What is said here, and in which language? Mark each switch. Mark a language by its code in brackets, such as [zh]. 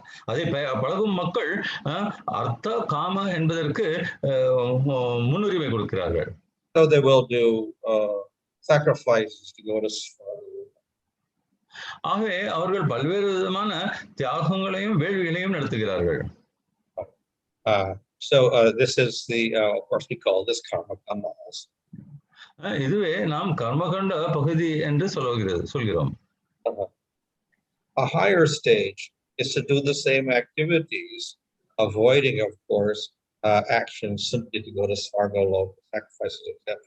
[ta] அதை பழகும் மக்கள் அர்த்த காம என்பதற்கு முன்னுரிமை கொடுக்கிறார்கள். [en] So they will do sacrifices to go to Swami. [ta] ஆகவே அவர்கள் பல்வேறு விதமான தியாகங்களையும் வேள்விகளையும் நடத்துகிறார்கள். [en] So this is the of course we call this karma kandas. [ta] இதுவே நாம் கர்மகண்ட பகுதி என்று சொல்கிறோம். [en] A higher stage is to do the same activities, avoiding, of course, actions simply to go to sarvāṇi, sacrifices, etc.